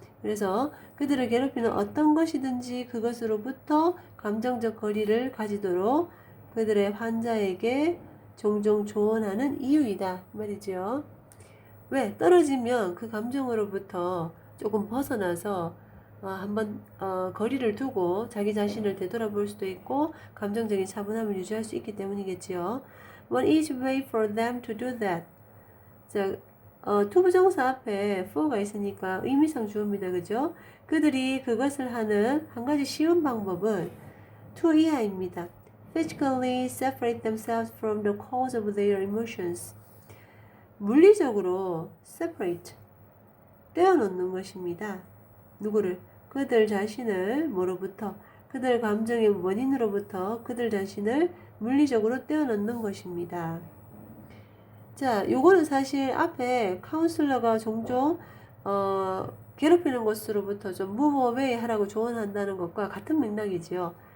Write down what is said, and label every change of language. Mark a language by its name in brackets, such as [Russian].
[Korean] 그래서 그들을 괴롭히는 어떤 것이든지 그것으로부터 감정적 거리를 가지도록 그들의 환자에게 종종 조언하는 이유이다 말이죠. 왜? 떨어지면 그 감정으로부터 조금 벗어나서 한번 거리를 두고 자기 자신을 되돌아볼 수도 있고 감정적인 차분함을 유지할 수 있기 때문이겠지요. [English] One easy way for them to do that. [Korean] 자, 투부정사 앞에 for가 있으니까 의미상 주어입니다. 그죠? 그들이 그것을 하는 한 가지 쉬운 방법은 to 이하입니다. [English] Physically separate themselves from the cause of their emotions. [Korean] 물리적으로 separate, 떼어놓는 것입니다. 누구를? 그들 자신을 뭐로부터? 그들 감정의 원인으로부터 그들 자신을 물리적으로 떼어놓는 것입니다. 자, 요거는 사실 앞에 카운슬러가 종종 괴롭히는 것으로부터 좀 [English] move away [Korean] 하라고 조언한다는 것과 같은 맥락이지요.